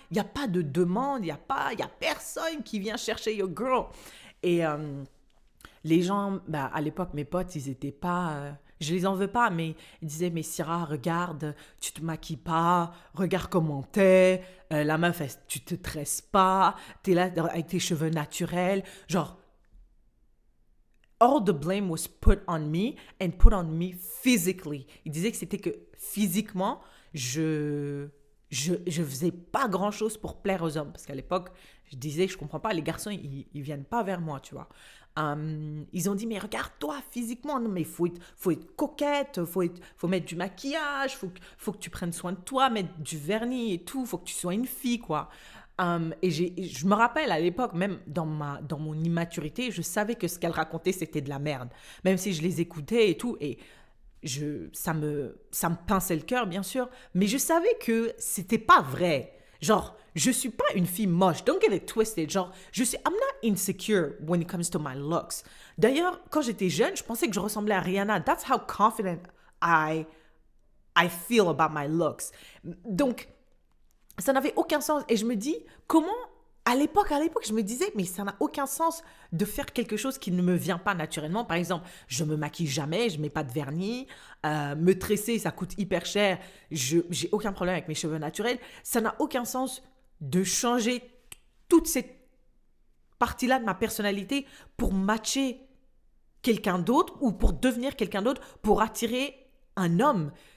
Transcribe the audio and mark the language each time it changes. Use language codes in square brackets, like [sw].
[fr] Il y a pas de demande. Il y a personne qui vient chercher [en] your girl. [fr] Et les gens, à l'époque, mes potes, ils étaient pas... je les en veux pas, mais ils disaient, mais Syrah, regarde, tu te maquilles pas, regarde comment t'es, la meuf, tu te tresses pas, t'es là avec tes cheveux naturels. [en] Genre, all the blame was put on me and put on me physically. [fr] Ils disaient que c'était que physiquement, je faisais pas grand-chose pour plaire aux hommes. Parce qu'à l'époque, je disais, je comprends pas, les garçons, ils viennent pas vers moi, tu vois. Ils ont dit, mais regarde-toi physiquement, non, mais faut être coquette, faut mettre du maquillage, faut que tu prennes soin de toi, mettre du vernis et tout, faut que tu sois une fille, quoi. Et je me rappelle à l'époque, même dans mon immaturité, je savais que ce qu'elle racontait, c'était de la merde. Même si je les écoutais et tout, et ça me pinçait le cœur, bien sûr, mais je savais que c'était pas vrai. Genre, je suis pas une fille moche. [en] Don't get it twisted. Genre, I'm not insecure when it comes to my looks. [fr] D'ailleurs, quand j'étais jeune, je pensais que je ressemblais à Rihanna. [en] That's how confident I feel about my looks. [fr] Donc, ça n'avait aucun sens. Et je me dis, comment, à l'époque, je me disais, mais ça n'a aucun sens de faire quelque chose qui ne me vient pas naturellement. Par exemple, je me maquille jamais, je mets pas de vernis, me tresser, ça coûte hyper cher. J'ai aucun problème avec mes cheveux naturels. Ça n'a aucun sens de changer toute cette partie-là de ma personnalité pour matcher quelqu'un d'autre ou pour devenir quelqu'un d'autre, pour attirer un homme.